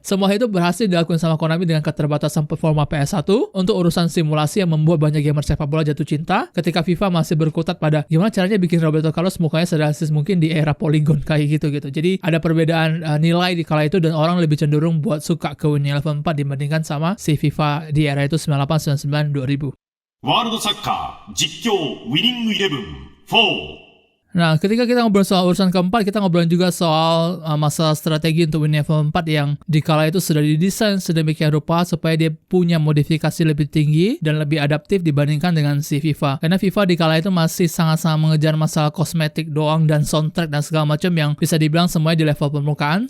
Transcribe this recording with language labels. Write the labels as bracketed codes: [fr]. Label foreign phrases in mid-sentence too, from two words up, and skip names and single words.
[id] Semua itu berhasil dilakukan sama Konami dengan keterbatasan performa PS1 untuk urusan simulasi yang membuat banyak gamer sepak bola jatuh cinta ketika FIFA masih berkutat pada gimana caranya bikin Roberto Carlos mukanya serealistis mungkin di era Polygon kayak gitu. Jadi ada perbedaan nilai di kala itu dan orang lebih cenderung buat suka ke Winning Eleven 4 dibandingkan sama si FIFA di era itu 98, 99, 2000. [ja] ワールドサッカー実況ウィニングイレブン4 [id] Nah, ketika kita ngobrol soal urusan keempat, kita ngobrol juga soal masalah strategi untuk Winning Eleven 4 yang dikala itu sudah didesain sedemikian rupa supaya dia punya modifikasi lebih tinggi dan lebih adaptif dibandingkan dengan si FIFA. Karena FIFA dikala itu masih sangat-sangat mengejar masalah kosmetik doang dan soundtrack dan segala macam yang bisa dibilang semuanya di level permukaan.